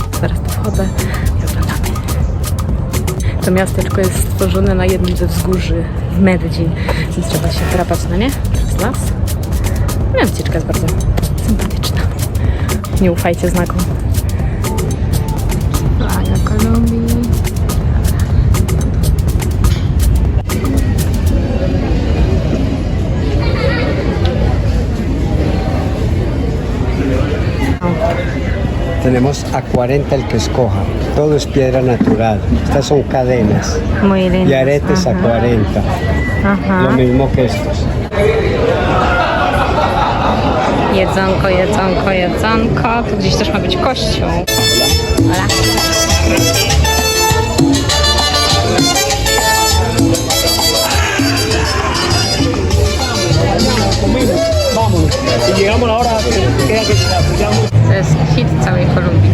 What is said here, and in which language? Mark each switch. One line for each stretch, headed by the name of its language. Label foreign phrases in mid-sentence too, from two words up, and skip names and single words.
Polish: Zaraz tu wchodzę i oglądamy. To miasteczko jest stworzone na jednym ze wzgórzy w Medellin, więc trzeba się drapać na nie przez las. No, wycieczka jest bardzo sympatyczna. Nie ufajcie znakom. Flaga Kolumbii.
Spanish: Tenemos a 40 el que escoja. Todo es piedra natural. Estas son cadenas. Muy lindas. Y aretes a 40. Aha. Lo mismo que estos.
Polish: Jedzonko, jedzonko, jedzonko. Tu gdzieś też ma być kościół. Hola. To jest hit całej Kolumbii.